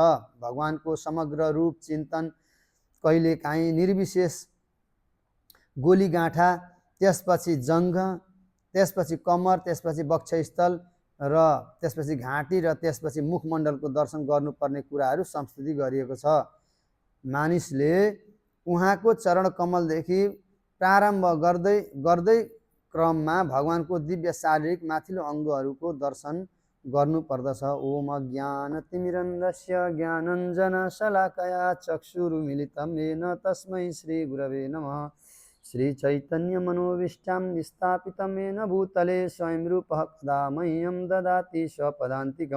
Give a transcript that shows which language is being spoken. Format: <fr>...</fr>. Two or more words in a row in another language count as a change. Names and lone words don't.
<ne>भगवान को समग्र रूप चिन्तन कहिलेकाहीँ निर्विशेष गोलीगाँठा, त्यसपछि जङ्घ, त्यसपछि कमर, त्यसपछि वक्षस्थल र त्यसपछि घाँटी र त्यसपछि मुखमण्डलको दर्शन गर्नुपर्ने कुराहरू संस्तुति गरिएको छ। मानिसले उहाँको चरण कमलदेखि प्रारम्भ गर्दै क्रममा भगवानको दिव्य शारीरिक माथिल्लो अङ्गहरूको दर्शन गर्नुपर्दछ।</ne> <sa>ओम अज्ञानतिमिरन्धस्य ज्ञानञ्जनशलाकया चक्षुरुमिलितं येन तस्मै श्रीगुरवे नमः। श्रीचैतन्यमनोभीष्टं स्थापितं येन भूतले स्वयं रूपः कदा मह्यं ददाति स्वपदान्तिकं।</sa>